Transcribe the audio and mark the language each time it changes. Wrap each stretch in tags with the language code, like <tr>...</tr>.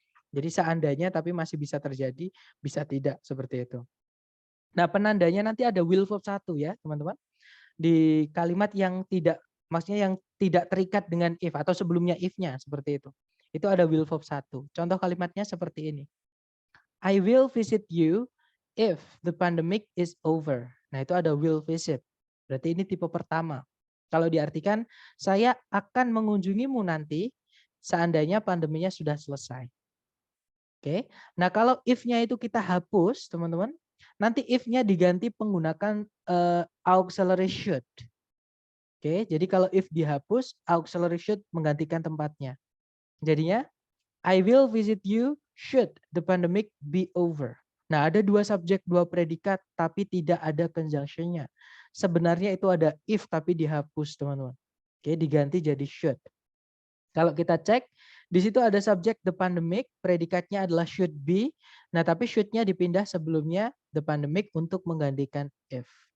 <id>Jadi seandainya tapi masih bisa terjadi, bisa tidak, seperti itu. Nah, penandanya nanti ada will verb 1 ya, teman-teman. Di kalimat yang tidak, maksudnya yang tidak terikat dengan if atau sebelumnya if-nya, seperti itu. Itu ada will verb 1. Contoh kalimatnya seperti ini.</id> <en>I will visit you if the pandemic is over.</en> <id>Nah, itu ada will visit. Berarti ini tipe pertama. Kalau diartikan, saya akan mengunjungimu nanti seandainya pandeminya sudah selesai. Oke. Nah, kalau if-nya itu kita hapus, teman-teman, nanti if-nya diganti menggunakan auxiliary should. Oke, jadi kalau if dihapus, auxiliary should menggantikan tempatnya. Jadinya,</id> <en>I will visit you should the pandemic be over.</en> <id>Nah, ada 2 subjek, 2 predikat, tapi tidak ada conjunction-nya. Sebenarnya itu ada if, tapi dihapus, teman-teman. Oke, diganti jadi should. Kalau kita cek, di situ ada subjek the pandemic, predikatnya adalah should be. Nah, tapi should-nya dipindah sebelumnya the pandemic untuk menggantikan if.</id>